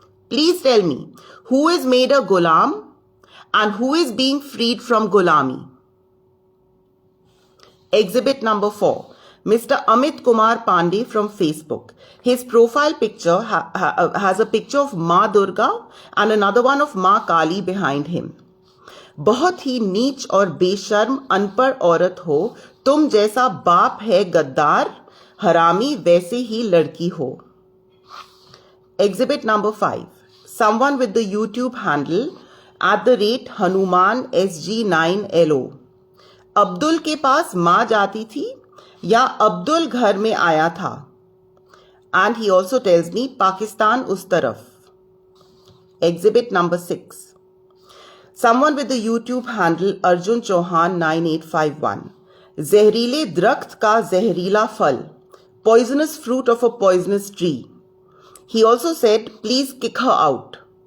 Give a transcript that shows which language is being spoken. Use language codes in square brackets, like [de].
[en] Please tell me, who is made a Ghulam and who is being freed from Ghulami? Exhibit number 4. Mr. Amit Kumar Pandey from Facebook. His profile picture has a picture of Ma Durga and another one of Ma Kali behind him. [hi] बहुत ही नीच और बेशर्म अनपढ़ औरत हो, तुम जैसा बाप है गद्दार, हरामी वैसे ही लड़की हो. [en] Exhibit number 5. Someone with the YouTube handle @HanumanSG9LO. [hi] Abdul के पास माँ जाती थी या अब्दुल घर में आया था? [en] And he also tells me Pakistan [hi] उस तरफ. [en] Exhibit number 6. Someone with the YouTube handle Arjun Chauhan 9851. [hi] जहरीले दरख्त का जहरीला फल. [en] Poisonous fruit of a poisonous tree. He also said, please kick her out.